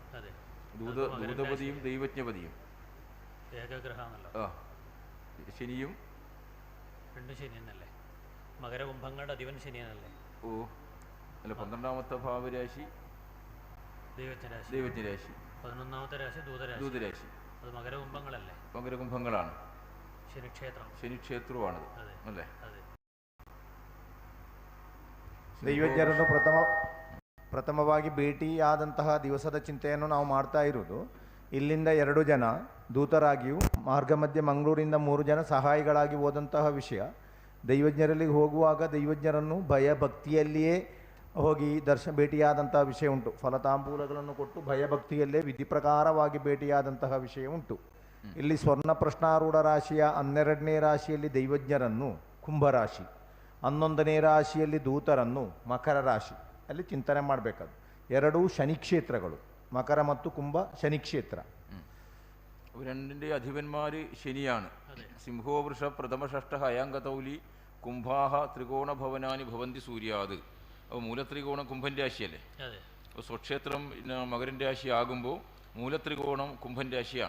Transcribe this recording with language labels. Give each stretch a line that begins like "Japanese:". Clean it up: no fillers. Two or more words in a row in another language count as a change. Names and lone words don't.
Malayalam: ദൂതപതിയും ദൈവജ്ഞപതിയും ശനിയും മകരകുംഭങ്ങളുടെ അധിപൻ ശനിയാണല്ലേ? ഓ അല്ല, 12ാമത്തെ ഭാവരാശി ദൈവജ്ഞരാശി. ദൈവജ്ഞരാശി. 11ാമത്തെ രാശി ദൂതരാശി. അത് മകരകുംഭങ്ങളല്ലേ? മകരകുംഭങ്ങളാണ്. ശനിക്ഷേത്രമാണത് അല്ലേ? അതെ.
Kannada: ದೈವಜ್ಞರನ್ನು ಪ್ರಥಮವಾಗಿ ಭೇಟಿಯಾದಂತಹ ದಿವಸದ ಚಿಂತೆಯನ್ನು ನಾವು ಮಾಡ್ತಾ ಇರುವುದು. ಇಲ್ಲಿಂದ 2 ಜನ ದೂತರಾಗಿಯೂ ಮಾರ್ಗ ಮಧ್ಯೆ ಮಂಗಳೂರಿಂದ 3 ಜನ ಸಹಾಯಿಗಳಾಗಿ ಹೋದಂತಹ ವಿಷಯ. ದೈವಜ್ಞರಲ್ಲಿ ಹೋಗುವಾಗ ದೈವಜ್ಞರನ್ನು ಭಯಭಕ್ತಿಯಲ್ಲಿಯೇ ಹೋಗಿ ಭೇಟಿಯಾದಂತಹ ವಿಷಯ ಉಂಟು. ಫಲತಾಂಬೂಲಗಳನ್ನು ಕೊಟ್ಟು ಭಯಭಕ್ತಿಯಲ್ಲೇ ವಿಧಿ ಪ್ರಕಾರವಾಗಿ ಭೇಟಿಯಾದಂತಹ ವಿಷಯ ಉಂಟು. ಇಲ್ಲಿ ಸ್ವರ್ಣ ಪ್ರಶ್ನಾರೂಢ ರಾಶಿಯ 12ನೇ ರಾಶಿಯಲ್ಲಿ ದೈವಜ್ಞರನ್ನು ಕುಂಭರಾಶಿ, 11ನೇ ರಾಶಿಯಲ್ಲಿ ದೂತರನ್ನು ಮಕರ ರಾಶಿ ಅಲ್ಲಿ ಚಿಂತನೆ ಮಾಡಬೇಕಾದ್ರು. 2 ಶನಿ ಕ್ಷೇತ್ರಗಳು, ಮಕರ ಮತ್ತು ಕುಂಭ ಶನಿ ಕ್ಷೇತ್ರ.
Malayalam: രണ്ടിൻ്റെ അധിപന്മാർ ശനിയാണ്.
Sanskrit: സിംഹോ വൃഷ പ്രഥമ ഷഷ്ട അയാങ്കതൗലി കുംഭാഹ ത്രികോണഭവനാനി ഭവന്തി സൂര്യാത്.
Malayalam: അപ്പോൾ മൂലത്രികോണം കുംഭൻ രാശിയല്ലേ? അപ്പോൾ സ്വക്ഷേത്രം മകരൻ രാശി ആകുമ്പോൾ മൂലത്രികോണം കുംഭൻ രാശിയാണ്.